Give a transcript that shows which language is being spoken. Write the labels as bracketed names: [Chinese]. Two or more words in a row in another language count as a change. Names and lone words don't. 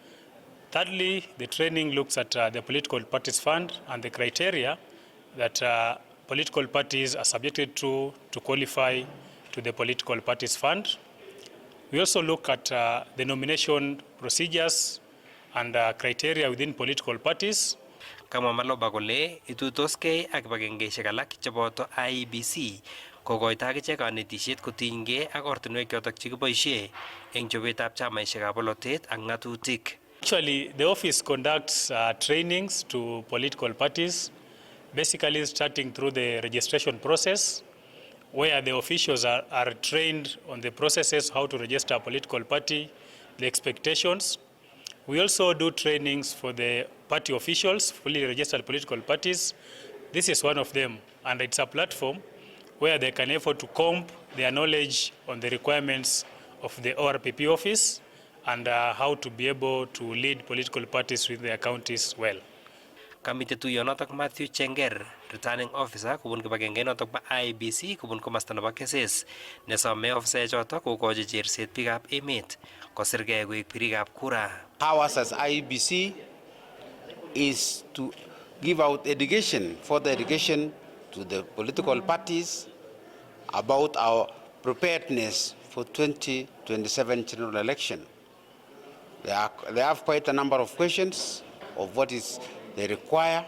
[English] Thirdly, the training looks at the political parties fund and the criteria that political parties are subjected to qualify to the political parties fund. We also look at the nomination procedures and criteria within political parties. [Kalenjin] Kama Maloba kole ituitoskei ak kibagengeisiek alak cheboto IEBC kokoito akichek kanetisiet kotinygei ak ortinwek chotok chekiboisie eng chobetab chamaisiekab bolotet ak ng'atutik. [English] Actually, the office conducts trainings to political parties, basically starting through the registration process, where the officials are trained on the processes, how to register a political party, the expectations. We also do trainings for the party officials, fully registered political parties. This is one of them, and it's a platform where they can afford to comb their knowledge on the requirements of the ORPP office and how to be able to lead political parties with their counties well. [Kalenjin] Kamite tuyo notok Matthew Chenger, [English] returning officer [Kalenjin] kubun kibagenge notok ba IEBC kubun komasta nebo keses nesome officer chotok kokochi cherset biikab emet kosirgei koek birikab kura. [English] Ours as IEBC is to give out education, further education to the political parties about our preparedness for 2027 general election. They have quite a number of questions of what is they require.